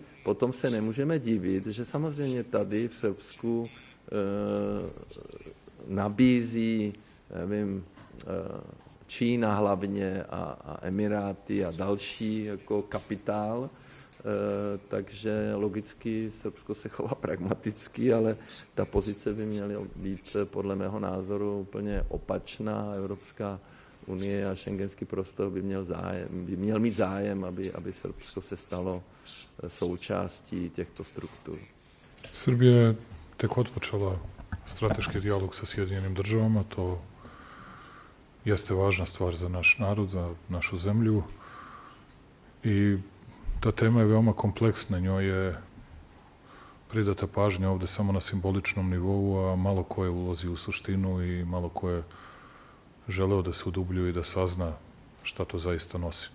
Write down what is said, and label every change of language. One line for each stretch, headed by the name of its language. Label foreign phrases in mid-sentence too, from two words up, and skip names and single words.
Czech: Potom se nemůžeme divit, že samozřejmě tady v Srbsku nabízí, nevím, Čína hlavně a Emiráty a další jako kapitál, takže logicky Srbsko se chová pragmaticky, ale ta pozice by měla být podle mého názoru úplně opačná. Evropská unie a schengenský prostor by měl mít zájem, aby Srbsko se stalo součástí těchto struktur.
Serbian: Srbija je tek otpočela strateški dijalog sa Sjedinjenim državama. To jeste važna stvar za naš narod, za našu zemlju. I ta tema je veoma kompleksna. Njoj je pridata pažnja ovde samo na simboličnom nivou, a malo ko je ulazi u suštinu i malo ko je želeo da se udubljuje i da sazna šta to zaista nosi.